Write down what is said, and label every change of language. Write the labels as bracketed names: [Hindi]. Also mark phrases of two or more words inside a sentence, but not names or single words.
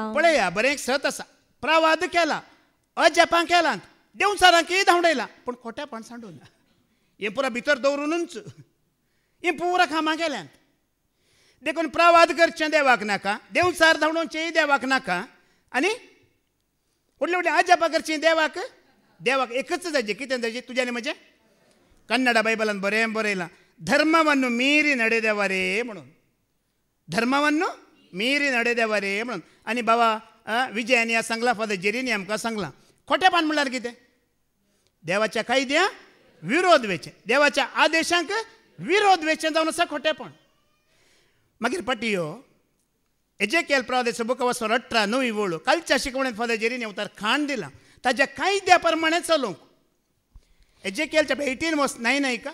[Konkani] पळया बरें एक सत आसा प्रवाद केला अजपां केला देवचारांकी धांवडयला पूण खोटेपण सांडून हें पुरा भितर दवरूनच हें पुरा कामां केल्यात देखून प्रवाद करचें देवाक नाका देवचार धांवडोवचेंय देवाक नाका आनी व्हडलें व्हडलें अजपां करचीं देवाक देवाक एकच जायचें कितें जायचें तुजें आनी म्हजें कन्नड बायबलान बरें बरयलां [Kannada] ಧರ್ಮವನ್ನು ಮೀರಿ ನಡೆದವರೇ [Konkani] म्हणून [Kannada] ಧರ್ಮವನ್ನು ಮೀರಿ ನಡೆದವರೇ [Konkani] म्हणून आनी बाबा विजयान ह्या सांगला फादर जेरीनी आमकां सांगलां खोटेपण म्हणल्यार कितें देवाच्या कायद्या विरोध वेचें देवाच्या आदेशांक विरोध वेचें जावन आसा खोटेपण मागीर पटियो एजेकियल प्रवादीचो [English] book of [Konkani] 18 9 वळू कालच्या शिकवणेंत फादर जेरीनी उतार खाण दिलां ताच्या कायद्या प्रमाणे चलोवंक एजेकियल चॅप्टर 18 वर्स 9 ऐका